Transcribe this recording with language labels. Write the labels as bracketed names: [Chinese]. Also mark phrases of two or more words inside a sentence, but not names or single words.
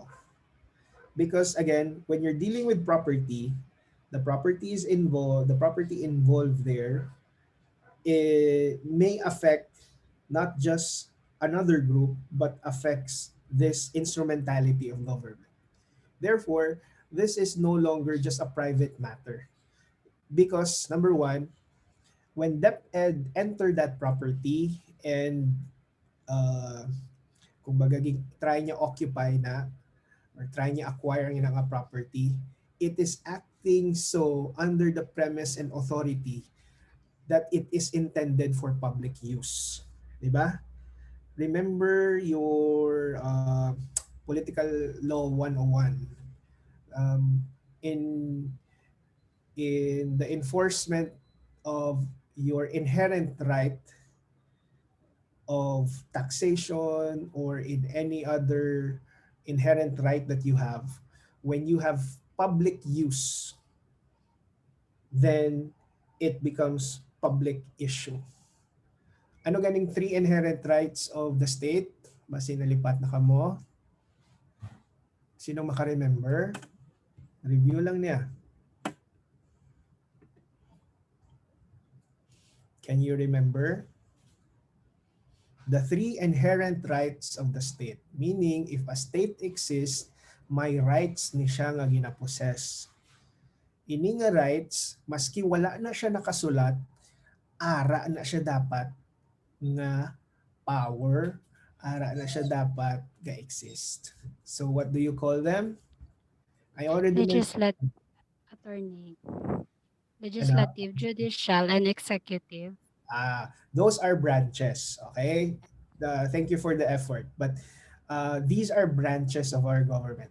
[English] Because again, when you're dealing with property, the property involved there, it may affect not just another group, but affects this instrumentality of government. Therefore, this is no longer just a private matter. Because number one, when DepEd entered that property and [Hiligaynon] kumbaga try niya occupy na or try niya acquire ng nga [English] property, it is acting so under the premise and authority that it is intended for public use. Diba? Remember your political law 101. Um, in in the enforcement of your inherent right of taxation or in any other inherent right that you have, when you have public use, then it becomes public issue. [Hiligaynon] Ano ganing [English] three inherent rights of the state? [Hiligaynon] Basi nalipat na kamo. [English] Sino maka-remember? [Hiligaynon] Review lang niya. [English] Can you remember? The three inherent rights of the state. Meaning, if a state exists, [Hiligaynon] may rights ni siya nga ginaposes. Ini nga rights, maski wala na siya nakasulat, ara na siya dapat nga power, ara na siya dapat ga-exist. [English] So what do you call them? I already mentioned. Attorney, [Hiligaynon] Ano? [English] legislative, judicial, and executive. Those are branches, okay? Thank you for the effort. But these are branches of our government.